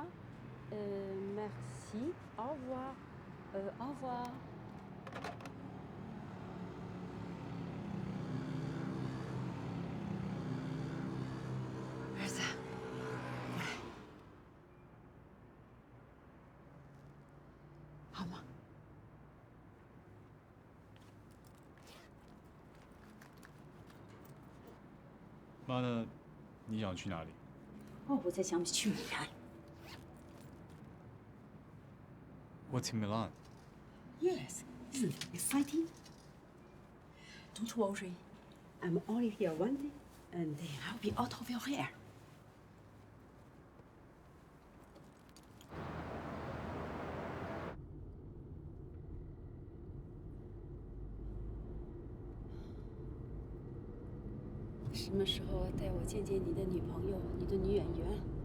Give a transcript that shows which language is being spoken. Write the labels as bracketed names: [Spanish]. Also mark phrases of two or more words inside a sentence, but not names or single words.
[French] Merci. Au revoir. Au revoir. [Chinese] 儿子，过来，好吗？妈呢？你想去哪里？我在想去米兰。 [English] What's in Milan? Yes, isn't it exciting? Don't worry, I'm only here one day, and then I'll be out of your hair. [Chinese] 什么时候带我见见你的女朋友，你的女演员？